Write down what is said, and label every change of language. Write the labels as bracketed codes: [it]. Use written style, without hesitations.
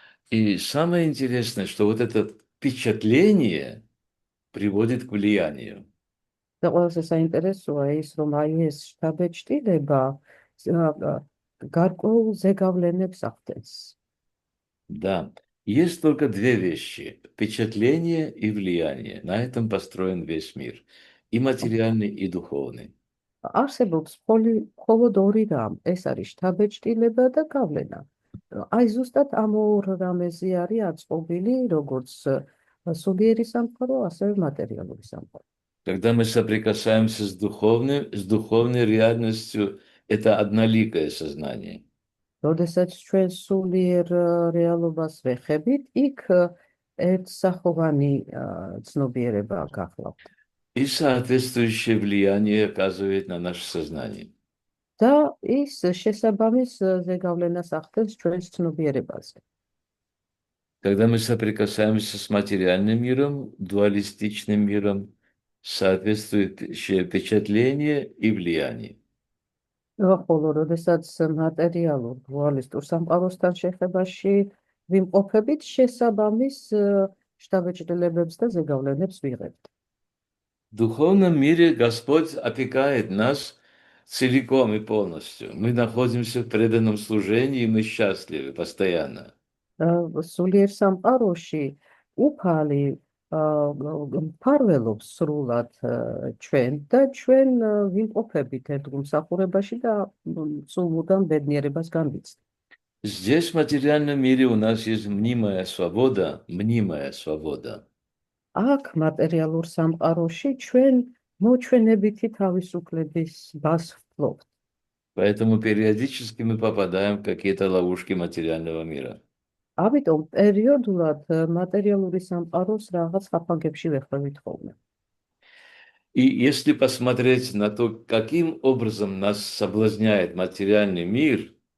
[ru] И самое интересное, что вот это впечатление приводит к влиянию. [ka] და ყველაზე საინტერესოა ის, რომ აი ეს შთაბეჭდილება გარკვეულ ზეგავლენებს ახდენს. [ru] Да, есть только две вещи – впечатление и влияние. На этом построен весь мир, и материальный, и духовный. [ka] არსებობს მხოლოდ ორი რამ, ეს არის შთაბეჭდილება და გავლენა. აი ზუსტად ამ ორ რამეზე არის აწყობილი როგორც სულიერი სამყარო, ასევე მატერიალური სამყარო. [ru] Когда мы соприкасаемся с духовной реальностью, это одноликое сознание. [ka] როდესაც ჩვენ სულიერ რეალობას ვეხებით, იქ ერთსახოვანი ცნობიერება გახლავთ. [ru] И соответствующее влияние оказывает на наше сознание. [ka] და ის შესაბამის ზეგავლენას ახდენს ჩვენს ცნობიერებაზე. [ru] Когда мы соприкасаемся с материальным миром, дуалистичным миром, соответствующее впечатление и влияние. [ka] ხოლო როდესაც მატერიალურ დუალისტურ სამყაროსთან შეხებაში ვიმყოფებით, შესაბამის შთაბეჭდილებებს და ზეგავლენებს ვიღებთ. [ru] В духовном мире Господь опекает нас целиком и полностью. Мы находимся в преданном служении, и мы счастливы постоянно. [ka] სულიერ სამყაროში უფალი მფარველობს სრულად ჩვენ და ჩვენ ვიმყოფებით ერთ გულმსახურებაში და სულმუდამ ბედნიერებას განვიცდით. [ru] Здесь, в материальном мире, у нас есть мнимая свобода, мнимая свобода. [ka] აქ მატერიალურ სამყაროში ჩვენ მოჩვენებითი თავისუფლების ბას ვფლობთ. [ru] Поэтому периодически мы попадаем в какие-то ловушки материального мира. [ka] ამიტომ პერიოდულად მატერიალური სამყაროს რაღაც ხაფანგებში ვეხვევით ხოლმე. [ru] И если посмотреть на то, каким образом нас соблазняет материальный мир,